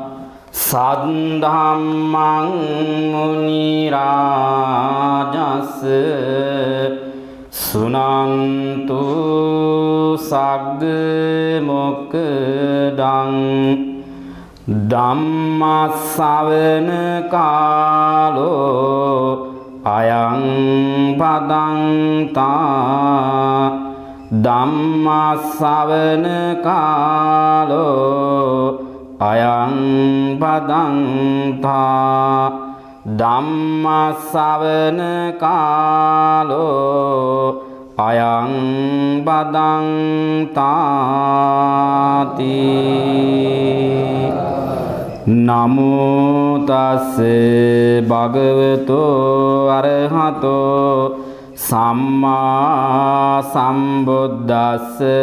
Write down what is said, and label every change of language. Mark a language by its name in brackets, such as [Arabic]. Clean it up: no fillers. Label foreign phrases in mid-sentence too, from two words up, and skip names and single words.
[Pali] සද්ධම්මං මුනි රාජස් සුනන්තු සග්ග මොක්ඛදං ධම්ම ශ්‍රවණ කාලෝ අයං පදංතා ධම්ම ශ්‍රවණ කාලෝ අයං පදංතා ධම්ම ශ්‍රවණ කාලෝ අයං පදංතාති. නමෝ තස් භගවතෝ අරහතෝ සම්මා සම්බුද්දස්ස.